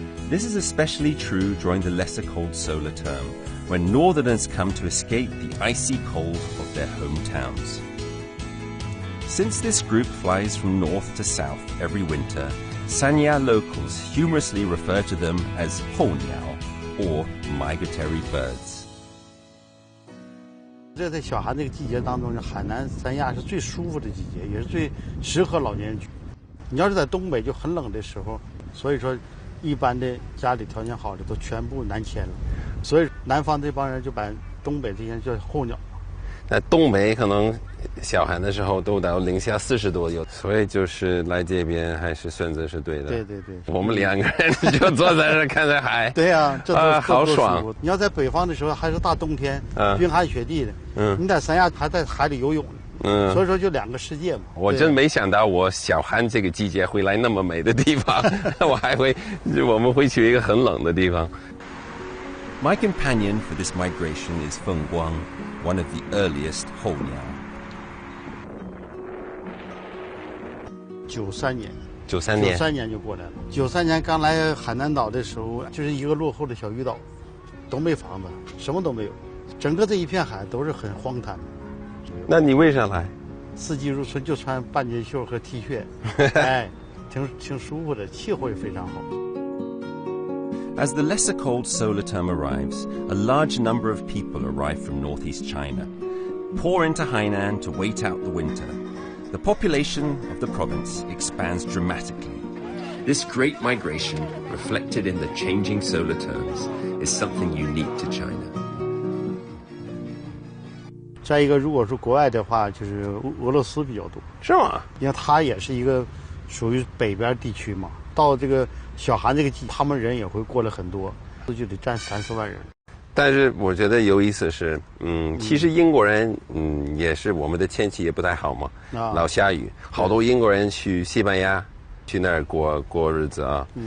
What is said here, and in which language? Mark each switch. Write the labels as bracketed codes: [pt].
[en] This is especially true during the lesser cold solar term, when northerners come to escape the icy cold of their hometowns. Since this group flies from north to south every winter, Sanya locals humorously refer to them as honiao, or migratory birds. [zh] 这在小寒这个季节当中，海南三亚是最舒服的季节，也是最适合老年人居。你要是在东北就很冷的时候，所以说一般的家里条件好的都全部南迁了，所以南方这帮人就把东北这些人叫候鸟。在东北可能小寒的时候都到零下40度有，所以就是来这边还是选择是对的。对对对，我们两个人就坐在这看着海。对呀，这都好爽。你要在北方的时候还是大冬天，冰寒雪地的，你在三亚还在海里游泳呢，所以说就两个世界嘛。我真没想到我小寒这个季节会来那么美的地方，我们会去一个很冷的地方。 [en] My companion for this migration is Feng Guang, one of the earliest honiao. [zh] 93年 93 年就过来了。 93年刚来海南岛的时候，就是一个落后的小渔岛，都没房子，什么都没有，整个这一片海都是很荒滩的。那你为啥来？四季如春，就穿半截袖和 T 恤，哎，挺舒服的，气候也非常好。 [en] As the lesser cold solar term arrives, a large number of people arrive from northeast China, pour into Hainan to wait out the winter. The population of the province expands dramatically. This great migration, reflected in the changing solar terms, is something unique to China. [zh] 再一个，如果说国外的话，就是俄罗斯比较多，是吗？因为它也是一个属于北边地区嘛。到这个小寒这个季，他们人也会过来很多，就得占3-4万人。但是我觉得有意思是，其实英国人，也是我们的天气也不太好嘛，老下雨，好多英国人去西班牙，去那儿过日子啊。